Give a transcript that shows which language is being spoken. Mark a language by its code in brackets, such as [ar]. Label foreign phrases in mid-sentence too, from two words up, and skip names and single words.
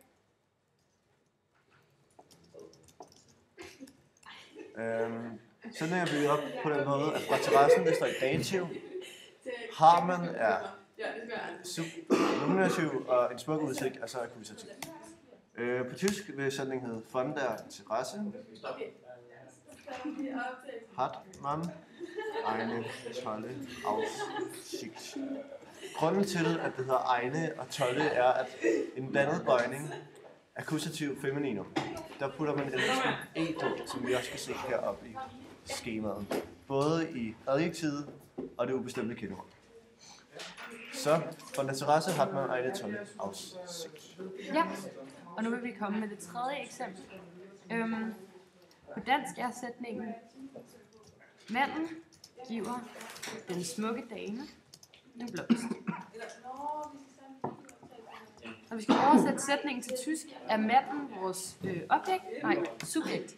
[da] Sætningen er bygget op på den måde, at fra terrassen, det står i dativ, har man er nominativ, og en smuk udsigt er så akkusativ. På tysk vil sætningen hedde [de] von der Terrasse hat man eine tolle Aussicht. [da] Grunden til, at det hedder eine og tolle, er, at en blandet bøjning, akkusativ femininum, der putter man endelsen e på, som vi også kan se heroppe i skemaet. Både i adjektivet og det ubestemte kendeord. [de] Så von der Terrasse hat man eine tolle Aussicht. [da] Ja, og nu vil vi komme med det tredje eksempel. På dansk er sætningen: manden giver den smukke dame en blomst. Når vi skal oversætte sætningen til tysk, er manden vores subjekt.